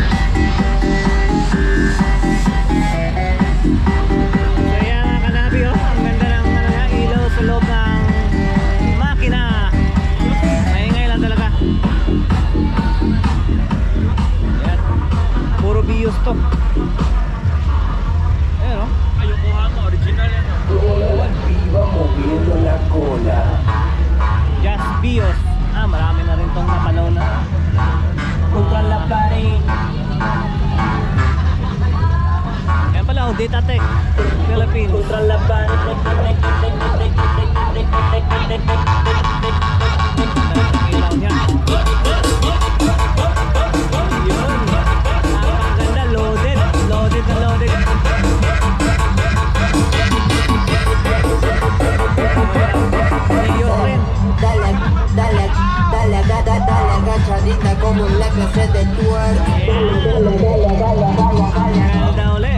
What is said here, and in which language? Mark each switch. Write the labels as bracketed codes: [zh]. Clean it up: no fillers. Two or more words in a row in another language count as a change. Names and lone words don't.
[tl] So ayan mga kanabi, oh. Ang ganda ng ilaw sa loob ng makina. Maingay lang talaga. Ayan. Puro Bios to. Ayan, oh. Ayukuha mo, original yan. [es] Viva moviendo la cola. [en] Just Bios. [tl] Marami na rin tong napanaw na. [es] Contra la pared. [tl] Ayan pala, oh, Datatec Philippines. [es] Contra la pared. [tl] Ilaw niya. Yun. Napakaganda. Loaded. Loaded na loaded. Ayun rin. [es] Dale, agachadita como en la clase de twerk. [tl] Ganda uli.